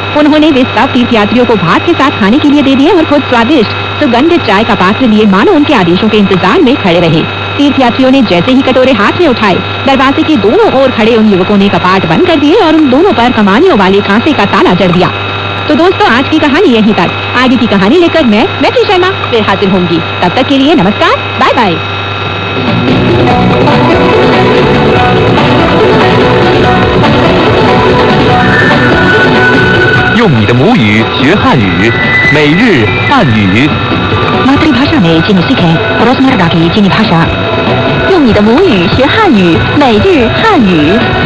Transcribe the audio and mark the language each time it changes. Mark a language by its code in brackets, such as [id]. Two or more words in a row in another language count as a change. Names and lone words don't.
[hi] उन्होंने वे सब तीर्थयात्रियों को भात के साथ खाने के लिए दे दिए और खुद स्वादिष्ट सुगंधित चाय का पात्र लिए मानो उनके आदेशों के इंतजार में खड़े रहे। तीर्थयात्रियों ने जैसे ही कटोरे हाथ में उठाए, दरवाजे के दोनों ओर खड़े उन युवकों ने कपाट बंद कर दिए और उन दोनों पर कमानियों वाले कांसे का ताला जड़ दिया। तो दोस्तों, आज की कहानी यहीं तक। आगे की कहानी लेकर मैं मैत्री शर्मा फिर हाजिर होंगी। तब तक के लिए नमस्कार, [en] bye bye. [zh] 用你的母语学汉语，每日汉语。 [hi] मातृभाषा में चीनी सीखें, रोजमर्रा की चीनी भाषा। [zh] 用你的母语学汉语，每日汉语。